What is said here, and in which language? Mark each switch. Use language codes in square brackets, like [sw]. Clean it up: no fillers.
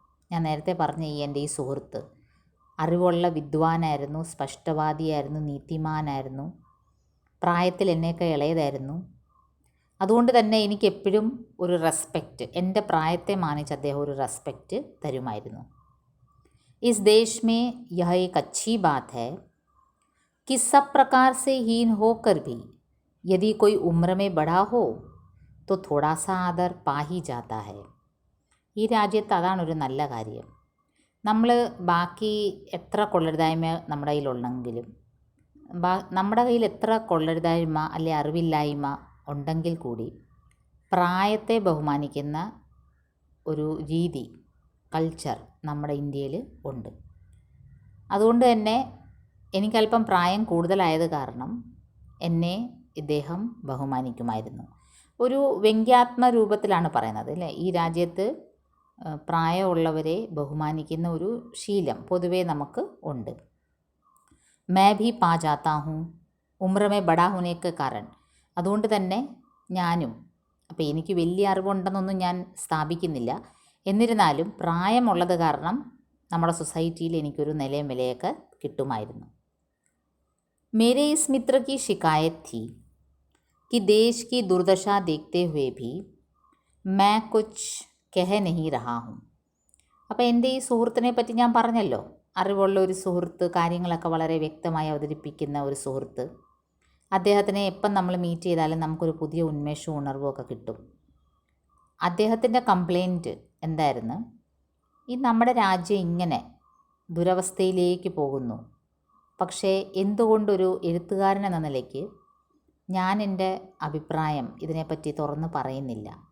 [ml] ഞാൻ നേരത്തെ പറഞ്ഞ എൻ്റെ ഈ സുഹൃത്ത് അറിവുള്ള വിദ്വാനായിരുന്നു, സ്പഷ്ടവാദിയായിരുന്നു, നീതിമാനായിരുന്നു, പ്രായത്തിൽ എന്നേക്കാൾ ഇളയതായിരുന്നു. അതുകൊണ്ട് തന്നെ എനിക്കെപ്പോഴും ഒരു റെസ്പെക്റ്റ്, എൻ്റെ പ്രായത്തെ മാനിച്ച് അദ്ദേഹം ഒരു റെസ്പെക്റ്റ് തരുമായിരുന്നു. [hi] इस देश में यह एक अच्छी बात है कि सब प्रकार से हीन होकर भी यदि कोई उम्र में बड़ा हो तो थोड़ा सा आदर पा ही जाता है. [ml] ഈ രാജ്യത്ത് അതാണൊരു നല്ല കാര്യം. നമ്മൾ ബാക്കി എത്ര കൊള്ളരുതായ്മ നമ്മുടെ കയ്യിലുണ്ടെങ്കിലും, നമ്മുടെ കയ്യിൽ എത്ര കൊള്ളരുതായ്മ അല്ലെ അറിവില്ലായ്മ ഉണ്ടെങ്കിൽ കൂടി പ്രായത്തെ ബഹുമാനിക്കുന്ന ഒരു രീതി, കൾച്ചർ നമ്മുടെ ഇന്ത്യയിൽ ഉണ്ട്. അതുകൊണ്ട് തന്നെ എനിക്കല്പം പ്രായം കൂടുതലായത് കാരണം എന്നെ ഇദ്ദേഹം ബഹുമാനിക്കുമായിരുന്നു. ഒരു വ്യംഗ്യാത്മ രൂപത്തിലാണ് പറയുന്നത് അല്ലേ. ഈ രാജ്യത്ത് പ്രായമുള്ളവരെ ബഹുമാനിക്കുന്ന ഒരു ശീലം പൊതുവേ നമുക്ക് ഉണ്ട്. [hi] मैं भी पा जाता हूँ उम्र में बड़ा होने के कारण. [ml] അതുകൊണ്ട് തന്നെ ഞാനും, അപ്പോൾ എനിക്ക് വലിയ അറിവുണ്ടെന്നൊന്നും ഞാൻ സ്ഥാപിക്കുന്നില്ല, എന്നിരുന്നാലും പ്രായമുള്ളത് കാരണം നമ്മുടെ സൊസൈറ്റിയിൽ എനിക്കൊരു നിലയും വിലയൊക്കെ കിട്ടുമായിരുന്നു. [hi] मेरे इस मित्र की शिकायत थी कि देश की दुर्दशा देखते हुए भी मैं कुछ कह नहीं रहा हूँ. [ml] അപ്പോൾ എൻ്റെ ഈ സുഹൃത്തിനെ പറ്റി ഞാൻ പറഞ്ഞല്ലോ, അറിവുള്ള ഒരു സുഹൃത്ത്, കാര്യങ്ങളൊക്കെ വളരെ വ്യക്തമായി അവതരിപ്പിക്കുന്ന ഒരു സുഹൃത്ത്. അദ്ദേഹത്തിനെ എപ്പം നമ്മൾ മീറ്റ് ചെയ്താലും നമുക്കൊരു പുതിയ ഉന്മേഷവും ഉണർവും ഒക്കെ കിട്ടും. അദ്ദേഹത്തിൻ്റെ കംപ്ലൈൻറ്റ് എന്തായിരുന്നു? ഈ നമ്മുടെ രാജ്യം ഇങ്ങനെ ദുരവസ്ഥയിലേക്ക് പോകുന്നു, പക്ഷേ എന്തുകൊണ്ടൊരു എഴുത്തുകാരൻ എന്ന നിലയ്ക്ക് ഞാൻ എൻ്റെ അഭിപ്രായം ഇതിനെപ്പറ്റി തുറന്ന് പറയുന്നില്ല.